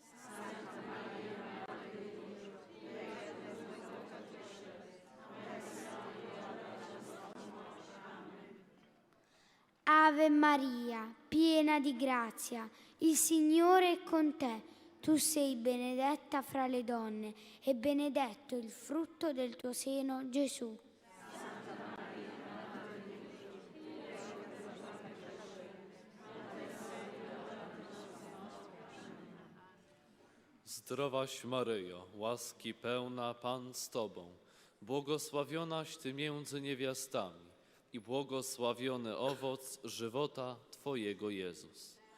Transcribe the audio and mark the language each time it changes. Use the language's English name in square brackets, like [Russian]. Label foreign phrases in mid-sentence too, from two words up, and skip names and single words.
[Italian] Ave Maria, piena di grazia, il Signore è con te. Tu sei benedetta fra le donne, e benedetto il frutto del tuo seno, Gesù. [Polish] Zdrowaś Maryjo, łaski pełna, Pan z Tobą, błogosławionaś Ty między niewiastami i błogosławiony owoc żywota Twojego, Jezus.